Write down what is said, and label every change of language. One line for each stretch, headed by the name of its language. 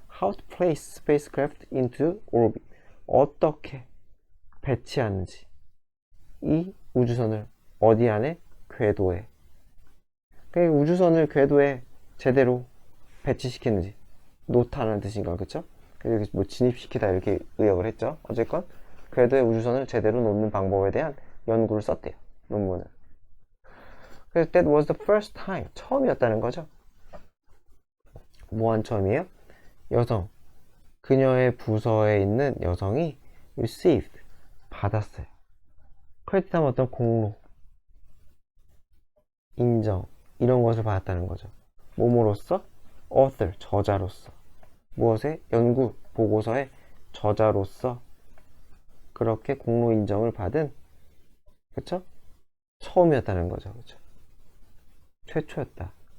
English: how to place spacecraft into orbit
Korean: 어떻게 배치하는지 이 우주선을 어디 안에? 궤도에. 그러니까 우주선을 궤도에 제대로 배치시키는지 놓다는 뜻인가 그쵸? 그래서 뭐 진입시키다 이렇게 의역을 했죠. 어쨌건 궤도에 우주선을 제대로 놓는 방법에 대한 연구를 썼대요. 논문을. 그래서
English: that was the first time
Korean: 처음이었다는 거죠. 뭐한 처음이에요? 여성 그녀의 부서에 있는 여성이 received 받았어요. 크레딧하면 어떤 공로 인정 이런 것을 받았다는 거죠. 뭐뭐로서? author 저자로서 무엇의? 연구 보고서의 저자로서 그렇게 공로 인정을 받은 그쵸? 처음이었다는 거죠. 그쵸? 최초였다.